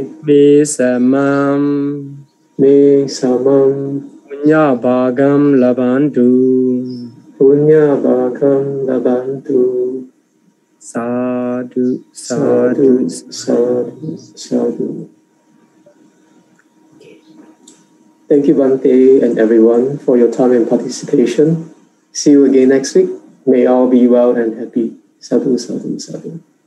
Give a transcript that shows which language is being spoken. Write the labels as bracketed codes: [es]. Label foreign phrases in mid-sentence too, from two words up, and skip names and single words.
[pi] Me samam. Me samam. Punya bhagam labantu. Punya bhagam labantu. Sadhu, Sadhu, sadhu, sadhu, sadhu. [en] Thank you, Bhante, and everyone, for your time and participation. See you again next week. May all be well and happy. [pi] Sadhu, sadhu, sadhu.